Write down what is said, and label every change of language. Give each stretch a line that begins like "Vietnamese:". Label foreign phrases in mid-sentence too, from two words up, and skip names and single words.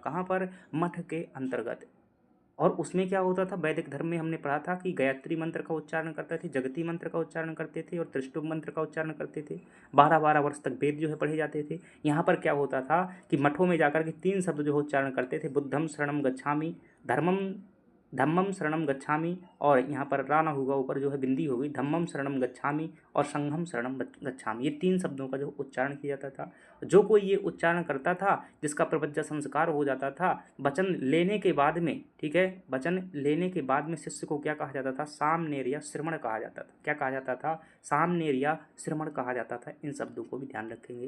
Hindi: कहाँ पर? मठ के अंतर्गत। और उसमें क्या होता था, वैदिक धर्म में हमने पढ़ा था कि गायत्री मंत्र का उच्चारण करते थे, जगती मंत्र का उच्चारण करते थे और त्रिष्टुप मंत्र का उच्चारण करते थे। 12-12 वर्ष तक वेद जो है पढ़े जाते थे। यहाँ पर क्या होता था कि मठों में जाकर के 3 शब्द जो है उच्चारण करते थे,
Pali: बुद्धम शरणम गच्छामि, धर्मम धम्मम शरणम गच्छामि,
Hindi: और यहाँ पर राना होगा, ऊपर जो है बिंदी होगी,
Pali: धम्मम शरणम गच्छामि और संघम शरणम गच्छामि।
Hindi: ये 3 शब्दों का जो उच्चारण किया जाता था। जो कोई ये उच्चारण करता था, जिसका प्रवज्जा संस्कार हो जाता था, वचन लेने के बाद में, ठीक है, वचन लेने के बाद में शिष्य को क्या कहा जाता था, सामनेर श्रमण कहा जाता था। क्या कहा जाता था? सामनेर श्रमण कहा जाता था। इन शब्दों को भी ध्यान रखेंगे।